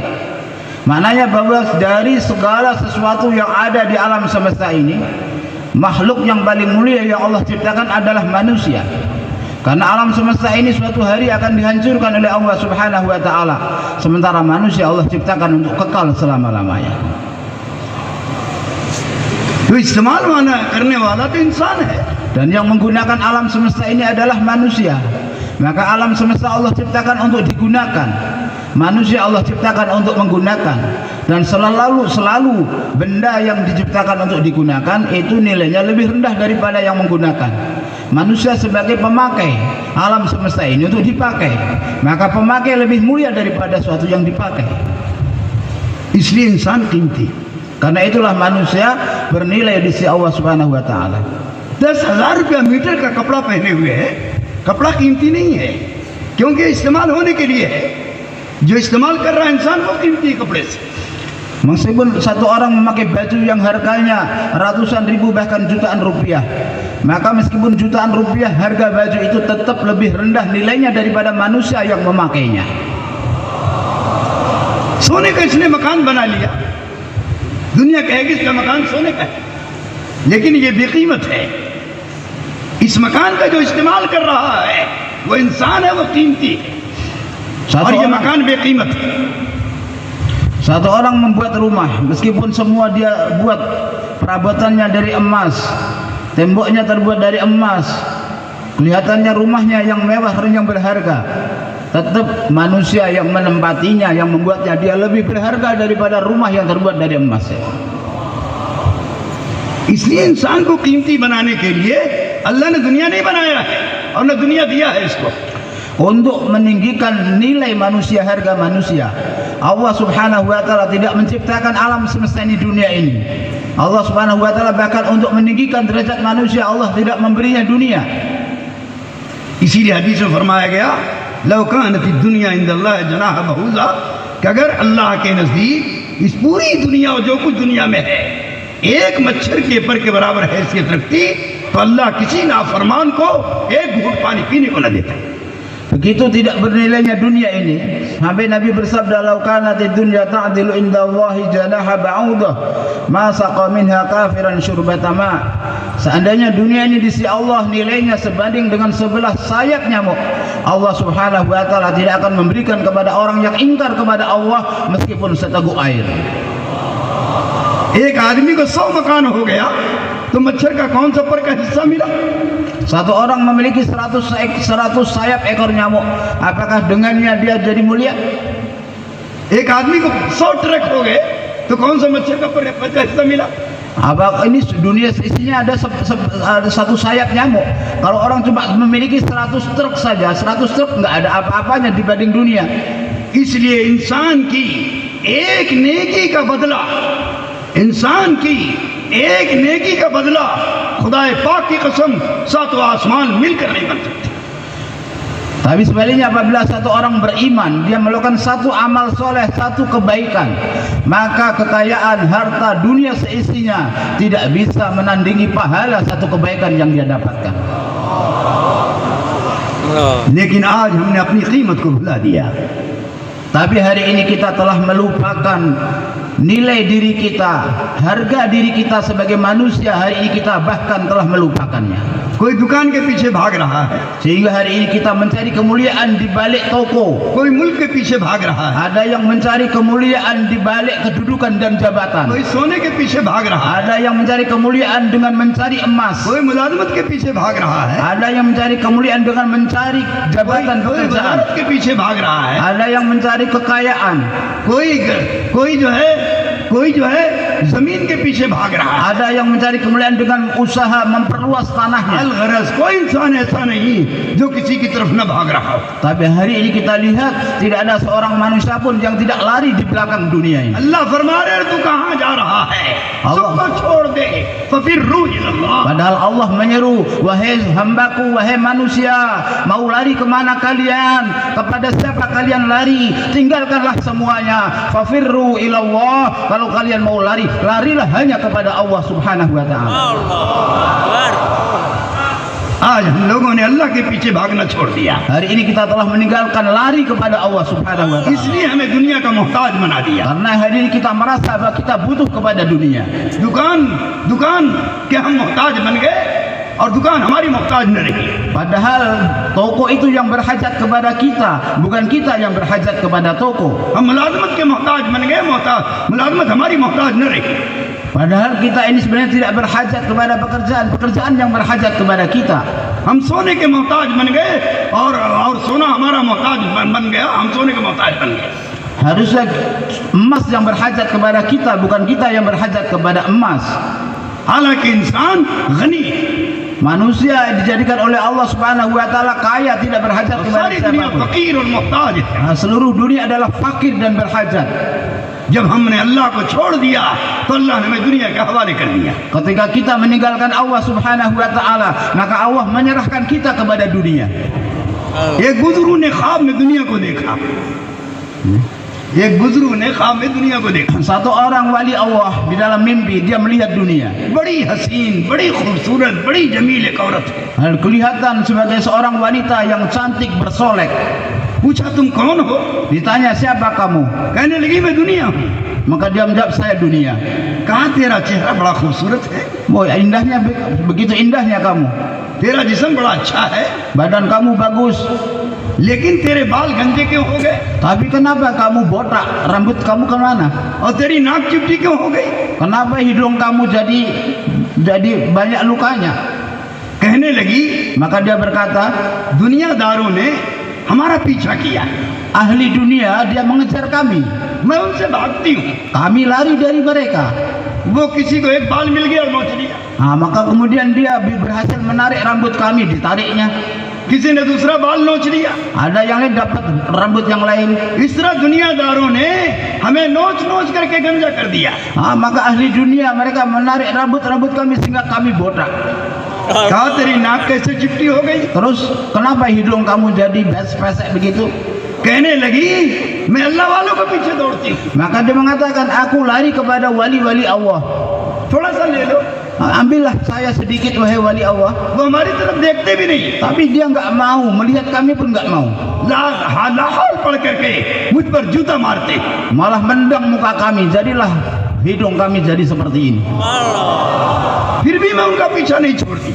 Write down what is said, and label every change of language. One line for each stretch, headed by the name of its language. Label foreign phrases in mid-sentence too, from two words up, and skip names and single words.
Indonesian: Maknanya bahwa dari segala sesuatu yang ada di alam semesta ini, makhluk yang paling mulia yang Allah ciptakan adalah manusia. Karena alam semesta ini suatu hari akan dihancurkan oleh Allah
Arabic: سبحانه وتعالى,
Indonesian: sementara manusia Allah ciptakan untuk kekal selama-lamanya.
Hindi: तो इस्तेमाल करने वाला तो इंसान है.
Indonesian: Dan yang menggunakan alam semesta ini adalah manusia. Maka alam semesta Allah ciptakan untuk digunakan, manusia Allah ciptakan untuk menggunakan. Dan selalu benda yang diciptakan untuk digunakan itu nilainya lebih rendah daripada yang menggunakan. Manusia sebagai pemakai alam semesta ini untuk dipakai, maka pemakai lebih mulia daripada suatu yang dipakai.
Hindi: इसलिए इंसान कीमती.
Indonesian: Karena itulah manusia bernilai di sisi Allah
Arabic: سبحانه وتعالى.
Hindi: 10,000 रुपया मीटर का कपड़ा पहने हुए है, कपड़ा कीमती नहीं है क्योंकि इस्तेमाल होने के लिए है. जो इस्तेमाल कर रहा है इंसान वो कीमती है कपड़े से.
Indonesian: Meskipun satu orang memakai baju yang harganya ratusan ribu bahkan jutaan rupiah, maka meskipun jutaan rupiah harga baju itu tetap lebih rendah nilainya daripada manusia yang memakainya.
Hindi: सोने का इसने मकान बना लिया, दुनिया कहेगी इसका मकान सोने का है, लेकिन ये बेकीमत है. इस मकान का जो इस्तेमाल कर रहा है वो इंसान है, वो कीमती है. और ये मकान बेकीमत है.
Indonesian: Satu orang membuat rumah, meskipun semua dia buat perabotannya dari emas, temboknya terbuat dari emas, kelihatannya rumahnya yang mewah dan yang berharga, tetap manusia yang menempatinya, yang membuatnya dia lebih berharga daripada rumah yang terbuat dari emas.
Hindi: इसलिए इंसान को कीमती बनाने के लिए अल्लाह ने दुनिया नहीं बनाया है और न दुनिया दिया है इसको.
Indonesian: Untuk meninggikan nilai manusia, harga manusia, Allah
Arabic: سبحانه وتعالى
Indonesian: tidak menciptakan alam semesta ini, dunia ini. Allah
Arabic: سبحانه وتعالى
Indonesian: bahkan untuk meninggikan derajat manusia Allah tidak memberinya dunia.
Hindi: इसीलिए हदीस में फरमाया गया
Arabic: لو كانت الدنيا عند الله جناح بعوضة,
Hindi: कि अगर अल्लाह के नजदीक इस पूरी दुनिया और जो कुछ दुनिया में है एक मच्छर के पर के बराबर हैसियत रखती तो अल्लाह किसी नाफरमान को एक घूंट पानी पीने को न देता.
Indonesian: Begitu tidak bernilainya dunia ini, sampai Nabi bersabda,
Arabic: "لو كانت الدنيا تعدل عند الله جناح بعوضة ما سقى منها كافرا شربة ماء."
Indonesian: Seandainya dunia ini di sisi Allah nilainya sebanding dengan sebelah sayap nyamuk, Allah
Arabic: سبحانه وتعالى
Indonesian: tidak akan memberikan kepada orang yang ingkar kepada Allah meskipun seteguk air.
Hindi: एक आदमी को 100 मकान हो गया तो मच्छर का कौन सा पर का हिस्सा मिला?
Indonesian: Satu orang memiliki 100 sayap ekor nyamuk, apakah dengannya dia jadi mulia?
Hindi: एक आदमी को 100 ट्रक हो गए तो कौन सा मच्छर का पर का हिस्सा मिला?
Indonesian: Abang, ini dunia isinya ada satu sayap nyamuk. Kalau orang cuma memiliki 100 truk saja, 100 truk nggak ada apa-apanya dibanding dunia.
Hindi: इसलिए इंसान की एक नेकी का बदला, इंसान की एक नेकी का बदला खुदाए पाक की कसम 7 आसमान मिलकर नहीं बन सकते.
Indonesian: Tapi sebaliknya apabila satu orang beriman, dia melakukan satu amal soleh, satu kebaikan, maka kekayaan harta dunia seisinya tidak bisa menandingi pahala satu kebaikan yang dia dapatkan.
Hindi: लेकिन आज हमने अपनी कीमत को भुला दिया.
Indonesian: Tapi hari ini kita telah melupakan nilai diri kita, harga diri kita sebagai manusia. Hari ini kita bahkan telah melupakannya.
Hindi: कोई दुकान के पीछे भाग रहा है,
Indonesian: Sehingga hari ini kita mencari kemuliaan di balik toko.
Hindi: कोई मुल्क के पीछे भाग रहा है,
Indonesian: Ada yang mencari kemuliaan di balik kedudukan dan jabatan.
Hindi: कोई सोने के पीछे भाग रहा है,
Indonesian: Ada yang mencari kemuliaan dengan mencari emas.
Hindi: कोई मुलाजमत के पीछे भाग रहा है,
Indonesian: Ada yang mencari kemuliaan dengan mencari jabatan
Hindi: कोई
Indonesian: pekerjaan.
Hindi: वजारत के पीछे भाग रहा है,
Indonesian: Ada yang mencari kekayaan.
Hindi: कोई जो है जमीन के पीछे भाग रहा है.
Indonesian: Ada yang mencari kemuliaan dengan usaha memperluas tanahnya.
Hindi: अलगरज कोई इंसान ऐसा नहीं जो किसी की तरफ न भाग रहा हो।
Indonesian: Tapi hari ini kita lihat tidak ada seorang manusia pun yang tidak lari di belakang dunia ini.
Hindi: अल्लाह फरमा रहे तू कहाँ जा रहा है, सबको छोड़ दे,
Arabic: ففروا إلى الله.
Indonesian: Padahal Allah menyeru, wahai hambaku, wahai manusia, mau lari kemana kalian? Kepada siapa kalian lari? Tinggalkanlah semuanya.
Arabic: ففروا إلى الله.
Indonesian: Kalau kalian mau lari, larilah hanya kepada Allah
Arabic: سبحانه وتعالى.
Hindi: आज हम लोगों ने अल्लाह के पीछे भागना छोड़ दिया,
Indonesian: Hari ini kita telah meninggalkan lari kepada Allah
Arabic: سبحانه وتعالى.
Hindi: इसलिए हमें दुनिया का मोहताज बना दिया।
Indonesian: Karena hari ini kita merasa bahwa kita butuh kepada dunia.
Hindi: दुकान के हम मोहताज बन गए और दुकान हमारी मोहताज न रही।
Indonesian: Padahal toko itu yang berhajat kepada kita, bukan kita yang berhajat kepada toko.
Hindi: हम मुलाजमत के मोहताज बन गए, मुलाजमत हमारी मोहताज न रही।
Indonesian: Padahal kita ini sebenarnya tidak berhajat kepada pekerjaan yang berhajat kepada kita.
Hindi: हम सोने के मोहताज बन गए और सोना हमारा मोहताज बन गया, हम सोने के मोहताज बन गए।
Indonesian: Harusnya emas yang berhajat kepada kita, bukan kita yang berhajat kepada emas.
Hindi: हालांकि इंसान गनी,
Indonesian: Manusia dijadikan oleh Allah
Arabic: سبحانه وتعالى
Indonesian: kaya, tidak berhajat kepada
Hindi: सारी दुनिया
Indonesian: siapapun.
Hindi: फकीर और मोहताज है।
Indonesian: Seluruh dunia adalah fakir dan berhajat.
Hindi: जब हमने अल्लाह को छोड़ दिया तो अल्लाह ने हमें दुनिया के हवाले कर दिया।
Indonesian: Ketika kita meninggalkan Allah
Arabic: سبحانه وتعالى,
Indonesian: maka Allah menyerahkan kita kepada dunia.
Hindi: एक बुजुर्ग ने ख्वाब में दुनिया को देखा, एक बुजुर्ग ने ख्वाब में दुनिया को देखा।
Indonesian: Satu orang wali Allah di dalam mimpi dia melihat dunia.
Hindi: बड़ी हसीन, बड़ी खूबसूरत, बड़ी जमील एक औरत है।
Indonesian: Dan kelihatan sebagai seorang wanita yang cantik bersolek.
Hindi: पूछा तुम कौन हो?
Indonesian: Ditanya, siapa kamu?
Hindi: कहने लगी मैं दुनिया हूँ।
Indonesian: Maka dia menjawab, saya dunia.
Hindi: कहा तेरा चेहरा बड़ा खूबसूरत है,
Indonesian: Oh, indahnya, begitu indahnya kamu.
Hindi: तेरा जिस्म बड़ा अच्छा है,
Indonesian: Badan kamu bagus.
Hindi: लेकिन तेरे बाल गंजे क्यों हो गए?
Indonesian: Tapi kenapa kamu botak? Rambut kamu kemana?
Hindi: और तेरी नाक चिपटी क्यों हो गई?
Indonesian: Kenapa hidung kamu jadi banyak lukanya?
Hindi: कहने लगी
Indonesian: Maka dia berkata,
Hindi: दुनियादारों ने हमारा पीछा किया,
Indonesian: ahli dunia dia mengejar kami.
Hindi: मैं उनसे भागती हूँ।
Indonesian: Kami lari dari mereka.
Hindi: वो किसी को एक बाल मिल गया और नोच लिया,
Indonesian: Maka kemudian dia berhasil menarik rambut kami, ditariknya.
Hindi: किसी ने दूसरा बाल नोच लिया।
Indonesian: Ada yang lain dapat rambut yang lain.
Hindi: इस तरह दुनियादारों ने हमें नोच नोच करके गंजा कर दिया।
Indonesian: Maka ahli dunia mereka menarik rambut kami sehingga kami botak.
Hindi: कहा तेरी नाक कैसे चिपटी हो गई?
Indonesian: Terus kenapa hidung kamu jadi pesek begitu?
Hindi: कहने लगी मैं अल्लाह वालों के पीछे दौड़ती हूँ।
Indonesian: Maka dia mengatakan, aku lari kepada wali-wali Allah.
Hindi: थोड़ा सा ले लो।
Indonesian: Ambillah saya sedikit wahai wali Allah.
Hindi: वो हमारी तरफ देखते भी नहीं,
Indonesian: Tapi dia nggak mau, melihat kami pun nggak mau.
Hindi: लाहौल पढ़ करके मुझ पर जूता मारते,
Indonesian: Malah mendang muka kami, jadilah hidung kami jadi seperti ini.
Hindi: फिर भी मैं उनका पीछा नहीं छोड़ती।